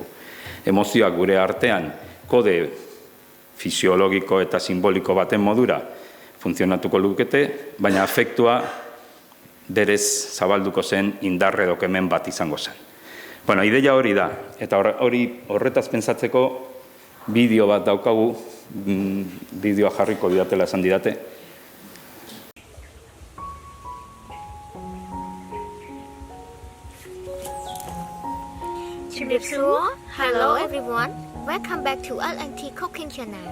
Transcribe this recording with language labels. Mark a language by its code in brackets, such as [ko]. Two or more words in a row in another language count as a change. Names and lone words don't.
[eu] Emozioak gure artean kode fisiologiko eta simboliko baten modura funtzionatuko lukete, baina afektua berez zabalduko zen indarre dokemen bat izango zen. Bueno, ideia hori da, eta horretaz pentsatzeko bideo bat daukagu, bideoa jarriko didatela esan didate. [en] Hello everyone, welcome back to LNT Cooking Channel.